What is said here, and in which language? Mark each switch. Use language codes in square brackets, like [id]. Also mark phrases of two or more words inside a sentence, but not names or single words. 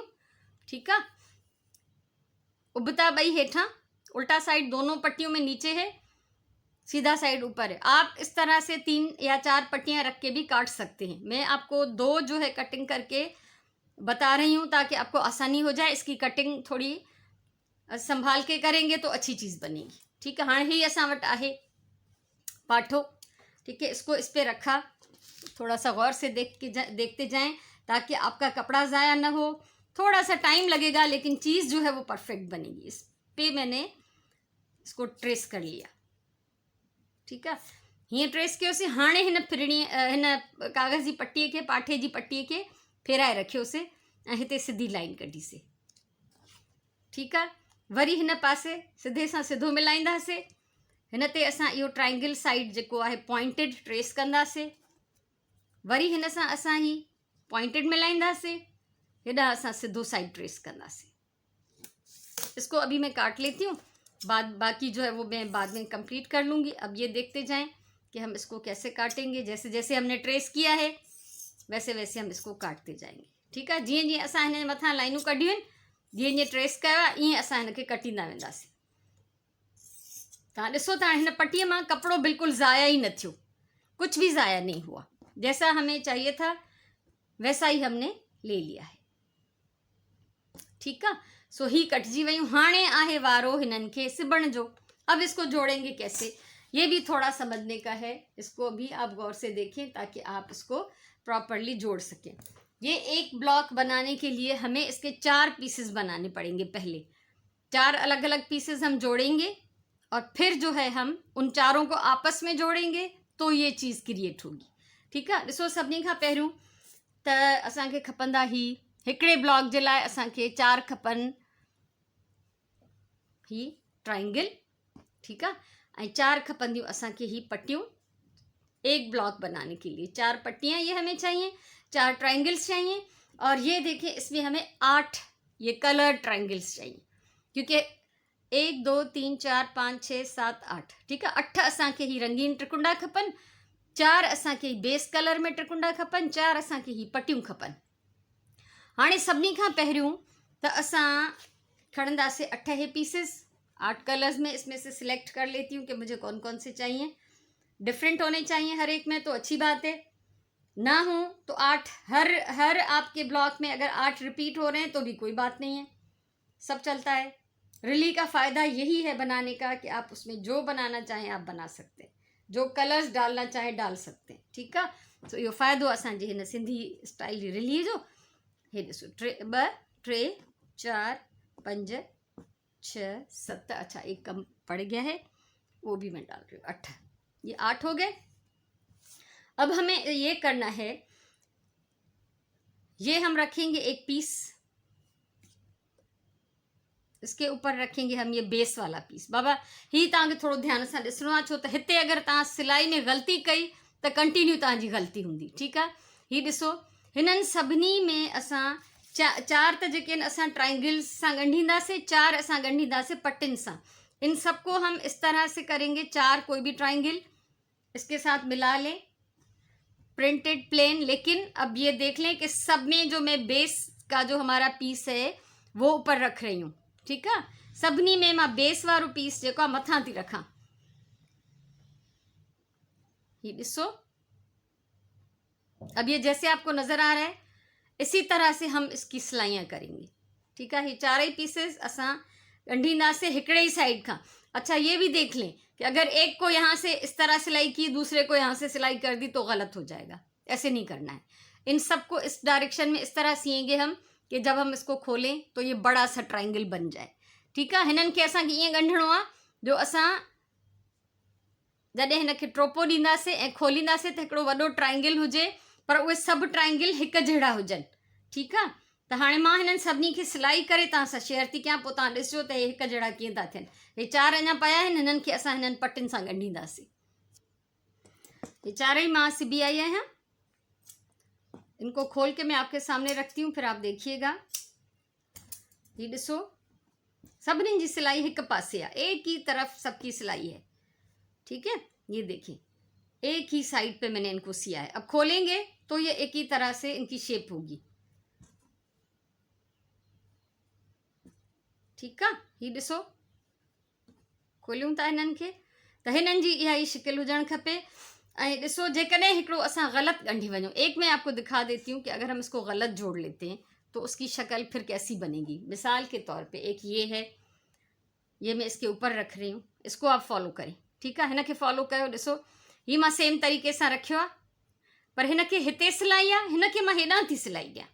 [hi] ठीक है, [sd] उबता बई हेठा, [hi] उल्टा साइड दोनों पट्टियों में नीचे है, सीधा साइड ऊपर है। आप इस तरह से 3 या 4 पट्टियां रख के भी काट सकते हैं। मैं आपको 2 जो है कटिंग करके बता रही हूँ ताकि आपको आसानी हो जाए। इसकी कटिंग थोड़ी संभाल के करेंगे तो अच्छी चीज़ बनेगी। ठीक है, [sd] हाँ ही असां वटि आहे पाठो। [hi] ठीक है, इसको इस पे रखा, थोड़ा सा गौर से देखते जाएं ताकि आपका कपड़ा ज़ाया ना हो। थोड़ा सा टाइम लगेगा लेकिन चीज़ जो है वो परफेक्ट बनेगी। इस पे मैंने इसको ट्रेस कर लिया। ठीक है, [sd] हीअं ट्रेस कयोसीं। हाणे हिन फिरणी हिन कागज़ जी पट्टीअ खे, पाठे जी पट्टीअ खे फेराए रखियोसीं ऐं हिते सिधी लाइन कढीसीं। ठीक आहे, वरी हिन पासे सिधे सां सिधो मिलाईंदासीं। हिन ते असां इहो [en] triangle side [sd] जेको आहे पॉइंटेड ट्रेस कंदासीं। वरी हिन सां असां ही पॉइंटेड मिलाईंदासीं। हेॾा असां सिधो साइड ट्रेस कंदासीं। [hi] इसको अभी मैं काट लेती हूँ, बाकी जो है वो मैं बाद में कंप्लीट कर लूँगी। अब ये देखते जाएं कि हम इसको कैसे काटेंगे। जैसे जैसे हमने ट्रेस किया है वैसे वैसे हम इसको काटते जाएंगे। ठीक है, [sd] जीअं जीअं असां हिन मथां लाइनूं कढियूं आहिनि, जीअं जीअं ट्रेस कयो आहे ईअं असां हिनखे कटींदा वेंदासीं। तव्हां ॾिसो था हिन पट्टीअ मां कपिड़ो बिल्कुलु ज़ाया ही न थियो, [hi] कुछ भी ज़ाया नहीं हुआ। जैसा हमें चाहिए था वैसा ही हमने ले लिया है। ठीक है, [sd] सो ही कटजी वयूं। हाणे आहे वारो हिननि खे सिबण जो। [hi] अब इसको जोड़ेंगे कैसे, ये भी थोड़ा समझने का है। इसको भी आप गौर से देखें ताकि आप इसको प्रॉपरली जोड़ सकें। ये एक ब्लॉक बनाने के लिए हमें इसके 4 पीसेस बनाने पड़ेंगे। पहले 4 अलग अलग पीसेस हम जोड़ेंगे और फिर जो है हम उन चारों को आपस में जोड़ेंगे तो ये चीज़ क्रिएट होगी। ठीक है, [sd] ॾिसो सभिनी खां पहिरियों त असांखे खपंदा ही हिकिड़े ब्लॉक जे लाइ असांखे 4 खपनि ही ट्राइंगल। ठीक है, ऐं 4 खपंदियूं असांखे ही पट्टियों। [hi] एक ब्लॉक बनाने के लिए 4 पट्टियाँ ये हमें चाहिए, 4 ट्राइंगल्स चाहिए। और ये देखिए इसमें हमें 8 ये कलर ट्राइंगल्स चाहिए, क्योंकि 1 2 3 4 5 6 7 8। ठीक है, [sd] 8 असांखे ही रंगीन त्रिकुंडा खपनि, 4 असांखे [en] base color [sd] में त्रिकुंडा खपनि, 4 असांखे ही पट्टियूं खपनि। हाणे सभिनी खां पहिरियों त असां खणंदासीं 8 हे पीसेस। [hi] 8 कलर्स में इसमें से सिलेक्ट कर लेती हूँ कि मुझे कौन कौन से चाहिए। डिफरेंट होने चाहिए हर एक में तो अच्छी बात है, ना हो तो 8 हर आपके ब्लॉक में अगर 8 रिपीट हो रहे हैं तो भी कोई बात नहीं है, सब चलता है। रिली का फ़ायदा यही है बनाने का कि आप उसमें जो बनाना चाहें आप बना सकते हैं, जो कलर्स डालना चाहें डाल सकते हैं। ठीक है, [sd] तो इहो फ़ाइदो असांजे हिन सिंधी स्टाइल जी रिलीअ जो। हे ॾिसो 2 3 4 5 6 7। [hi] अच्छा एक कम पड़ गया है, वो भी मैं डाल रही हूँ। 8, ये 8 हो गए। अब हमें ये करना है, ये हम रखेंगे एक पीस, इसके ऊपर रखेंगे हम ये बेस वाला पीस। [sd] बाबा ही तव्हांखे थोड़ो ध्यान सां ॾिसणो आहे, छो त हिते अगरि तव्हां सिलाई में ग़लती कई त कंटिन्यू तव्हांजी ग़लती हूंदी। ठीकु आहे, ही ॾिसो हिननि सभिनी में असां 4 त जेके आहिनि असां ट्राइंगल्स सां ॻंढींदासीं, 4 असां ॻंढींदासीं पट्टिन सां। [hi] इन सबको हम इस तरह से करेंगे। 4 कोई भी ट्राइंगल इसके साथ मिला लें, [en] printed plain. [hi] लेकिन अब ये देख लें कि सब में जो मैं बेस का जो हमारा पीस है वो ऊपर रख रही हूँ। ठीक है, [sd] सभिनी में मां बेस वारो पीस जेको आहे मथां थी रखां। ये ॾिसो, [hi] अब ये जैसे आपको नजर आ रहा है इसी तरह से हम इसकी सिलाइयाँ करेंगे। ठीक है, [sd] ये 4 ही पीसेस असां ॻंढींदासीं हिकिड़े ही साइड का। [hi] अच्छा ये भी देख लें कि अगर एक को यहाँ से इस तरह सिलाई की, दूसरे को यहाँ से सिलाई कर दी तो गलत हो जाएगा। ऐसे नहीं करना है, इन सबको इस डायरेक्शन में इस तरह सिएंगे हम कि जब हम इसको खोलें तो ये बड़ा सा ट्राइंगल बन जाए। ठीक है, [sd] हिननि खे असांखे ईअं ॻंढिणो आहे जो असां जॾहिं हिनखे ट्रोपो ॾींदासीं ऐं खोलींदासीं त हिकिड़ो वॾो ट्राइंगल हुजे, पर उहे सभु ट्राइंगल हिकु जहिड़ा हुजनि। ठीकु आहे, त हाणे मां हिननि सभिनी खे सिलाई करे तव्हां सां शेयर थी कयां, पोइ तव्हां ॾिसजो त हे हिकु जहिड़ा कीअं था थियनि। हे 4 अञा पिया आहिनि, हिननि खे असां हिननि पटियुनि सां ॻंढींदासीं। ये 4 ही मां सिबी आई आहियां। [hi] इनको खोल के मैं आपके सामने रखती हूँ, फिर आप देखिएगा। [sd] ये ॾिसो सभिनी जी सिलाई हिकु पासे आहे, [hi] एक ही तरफ सबकी सिलाई है। ठीक है, ये देखिए एक ही साइड पे मैंने इनको सिया है। अब खोलेंगे तो ये एक ही तरह से इनकी शेप होगी। [sd] ठीक है, ही ॾिसो खोलियूं था हिननि खे त हिननि जी इहा ई शिकिल हुजणु खपे। ऐं ॾिसो जेकॾहिं हिकिड़ो असां ग़लति ॻंढी वञूं, [hi] एक मैं आपको दिखा देती हूँ कि अगर हम इसको गलत जोड़ लेते हैं तो उसकी शक्ल फिर कैसी बनेगी। मिसाल के तौर पे एक ये है, ये मैं इसके ऊपर रख रही हूँ, इसको आप फॉलो करें, [sd] ठीकु आहे। हिनखे फॉलो कयो, ॾिसो हीअ मां सेम तरीक़े सां रखियो आहे, पर हिनखे हिते सिलाई आहे, हिनखे मां हेॾां थी सिलाई ॾियां।